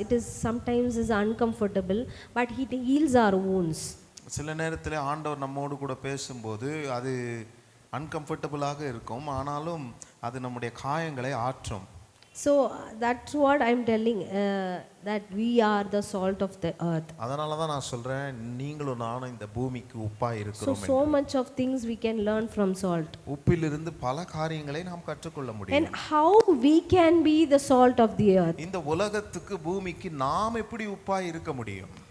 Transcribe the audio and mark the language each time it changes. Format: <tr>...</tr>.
<en>It is sometimes is uncomfortable, but He heals our wounds.</en> <ta>சில நேரத்தில் ஆண்டவர் நம்மோடு கூட பேசும்போது அது அன்கம்ஃபர்டபுளாக இருக்கும், ஆனாலும் அது நம்முடைய காயங்களை ஆற்றும்.</ta> <en>So that's what I'm telling, that we are the salt of the earth.</en> <ta>அதனால தான் நான் சொல்றேன், நீங்களும் நானும் இந்த பூமிக்கு உப்பாய் இருக்கிறோம்.</ta> <en>So much of things we can learn from salt.</en> <ta>உப்பிலிருந்து பல காரியங்களை நாம் கற்றுக்கொள்ள முடியும்.</ta> <en>And how we can be the salt of the earth?</en> <ta>இந்த உலகத்துக்கு பூமிக்கு நாம் எப்படி உப்பாய் இருக்க முடியும்?</ta>